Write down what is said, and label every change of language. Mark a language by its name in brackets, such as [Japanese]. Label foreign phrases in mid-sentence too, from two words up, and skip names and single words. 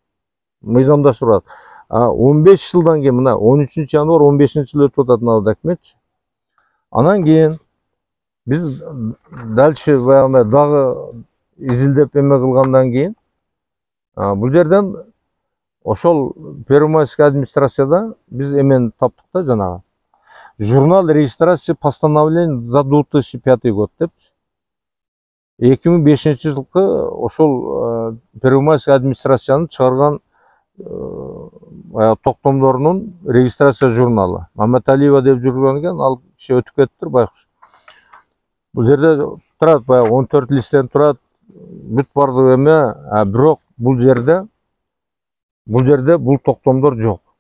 [Kyrgyz] 15 жылдан кийин мына 13 январь 15-жылы өтүп атат мына документчи. Анан кийин биз дальше баягындай дагы изилдеп эме кылгандан кийин бул жерден ошол Первомайская администрацияда биз эмени таптык да, жанагы [Russian] журнал регистрации постановлений за 2005 год [Kyrgyz] деп 2005-жылкы ошол Первомайская администрациянын чыгарган токтомдорунун регистрация журналы. Маматалиева деп жүргөн экен, ал киши өтүп кетиптир байкуш. Бул жерде турат, баягы 14 листтен турат, бүт бардыгы эме, бирок бул жерде бул токтомдор жок.